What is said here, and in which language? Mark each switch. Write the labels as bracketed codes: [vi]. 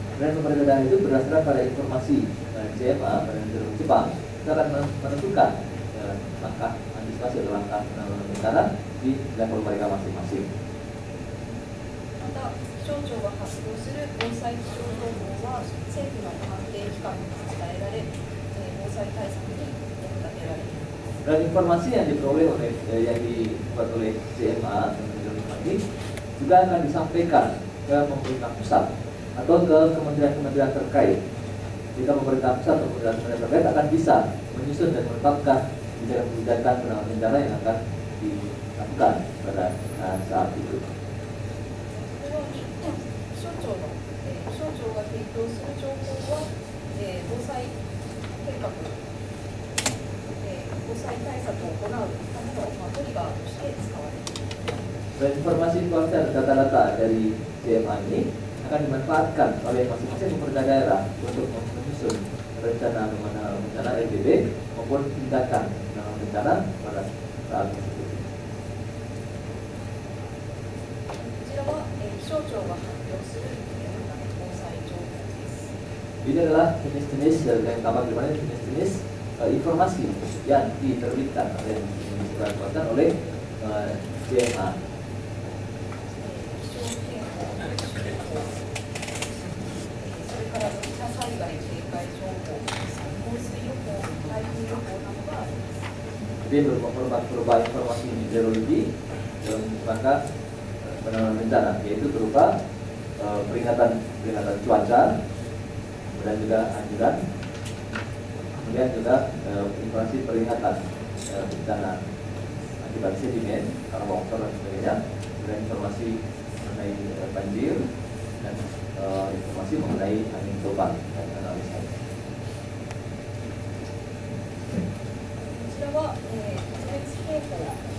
[id] Dan pemerintah daerah itu berdasarkan pada informasi JMA Badan Meteorologi Jepang itu akan menentukan langkah antisipasi atau langkah penanggulangan bencana di level mereka masing-masing. [ja] また、気象庁が発表する防災気象情報は政府の関係機関に伝えられ、防災対策に役立てられる。 [id] Dan informasi yang diperoleh yang dibuat oleh JMA ini juga akan disampaikan ke pemerintah pusat atau ke kementerian-kementerian terkait. Jika pemerintah pusat atau kementerian terkait akan bisa menyusun dan menetapkan kebijakan penanggulangan bencana yang akan dilakukan pada saat itu. [ja] 気象庁が提供する情報は、防災計画、防災対策を行うためのトリガーとして使われています。 [id] Dan informasi dan data-data dari JMA ini akan dimanfaatkan oleh masing-masing pemerintah daerah untuk menyusun rencana penanggulangan bencana RBB maupun tindakan penanggulangan bencana pada saat tersebut. [ja] こちらは、気象庁が発表する防災情報です。 [id] Ini adalah jenis-jenis yang tampak di mana jenis-jenis informasi yang diterbitkan oleh dikeluarkan oleh JMA. [ja] 気象警報、それから土砂災害警戒情報、降水予報、台風予報などがあります。 [id] Jadi berupa informasi meteorologi dalam rangka penanggulangan bencana, yaitu berupa peringatan cuaca, kemudian juga anjuran, kemudian juga informasi peringatan bencana akibat sedimen, karena longsor dan sebagainya, kemudian informasi mengenai banjir dan informasi mengenai angin topan dan analisa. [ja] こちらは、特別警報、注意報の